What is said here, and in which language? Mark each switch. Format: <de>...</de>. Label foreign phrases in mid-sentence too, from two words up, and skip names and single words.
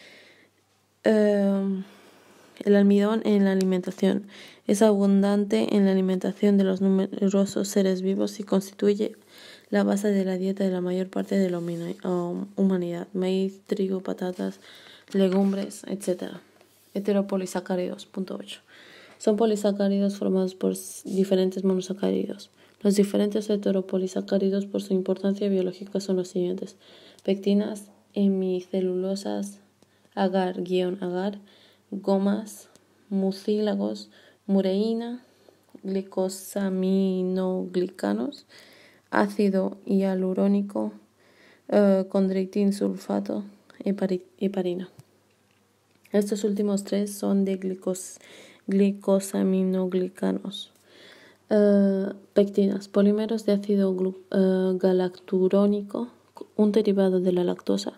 <es>El almidón en la alimentación es abundante en la alimentación de los numerosos seres vivos y constituye la base de la dieta de la mayor parte de la humanidad: maíz, trigo, patatas, legumbres, etc. Heteropolisacáridos. 8. Son polisacáridos formados por diferentes monosacáridos. Los diferentes heteropolisacáridos por su importancia biológica son los siguientes: pectinas, hemicelulosas, agar-agar, gomas, mucílagos, mureína, glicosaminoglicanos, ácido hialurónico, condroitin sulfato, heparina. Estos últimos tres son de glicosaminoglicanos. Pectinas, polímeros de ácido galacturónico, un derivado de la lactosa.</es>